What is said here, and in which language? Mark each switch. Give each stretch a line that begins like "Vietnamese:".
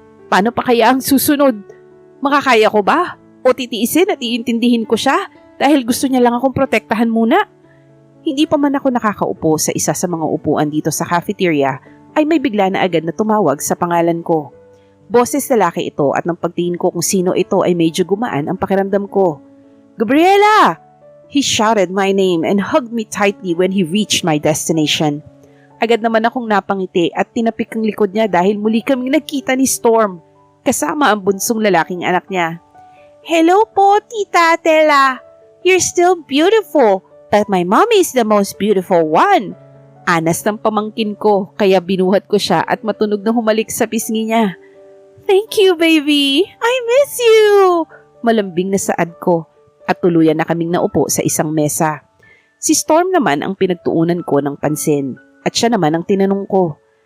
Filipino: Paano pa kaya ang susunod? Makakaya ko ba? O titiisin at iintindihin ko siya dahil gusto niya lang akong protektahan muna? Hindi pa man ako nakakaupo sa isa sa mga upuan dito sa cafeteria ay may bigla na agad na tumawag sa pangalan ko. Boses lalaki ito at nang pagtingin ko kung sino ito ay medyo gumaan ang pakiramdam ko. Gabriella!
English: He shouted my name and hugged me tightly when he reached my destination.
Filipino: Agad naman akong napangiti at tinapik ang likod niya dahil muli kaming nagkita ni Storm, kasama ang bunsong lalaking anak niya. Hello po, Tita Tela.
English: You're still beautiful, but my mommy is the most beautiful one.
Filipino: Anas ng pamangkin ko, kaya binuhat ko siya at matunog na humalik sa pisngi niya.
English: Thank you, baby. I miss you.
Filipino: Malambing na saad ko at tuluyan na kaming naupo sa isang mesa. Si Storm naman ang pinagtuunan ko ng pansin at siya naman ang tinanong ko.